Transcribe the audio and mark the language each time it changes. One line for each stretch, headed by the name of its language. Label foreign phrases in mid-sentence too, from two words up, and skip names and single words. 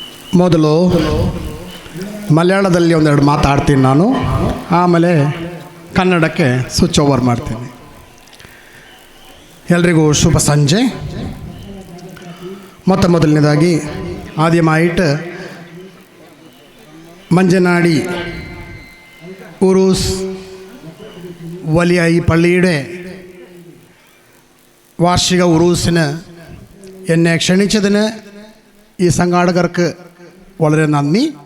Kannada: ಮೊದಲು ಮಲಯಾಳದಲ್ಲಿ ಒಂದೆರಡು ಮಾತಾಡ್ತೀನಿ ನಾನು, ಆಮೇಲೆ ಕನ್ನಡಕ್ಕೆ
English: switch over
Kannada: ಮಾಡ್ತೀನಿ. ಎಲ್ರಿಗೂ ಶುಭ ಸಂಜೆ.
Malayalam: ಮೊದಲನೇದಾಗಿ ആദ്യമായിട്ട് മഞ്ചനാടി ഉറൂസ് വലിയ ഈ പള്ളിയുടെ വാർഷിക ഉറൂസിന് എന്നെ ക്ഷണിച്ചതിന് ഈ സംഘാടകർക്ക് വളരെ നന്ദി.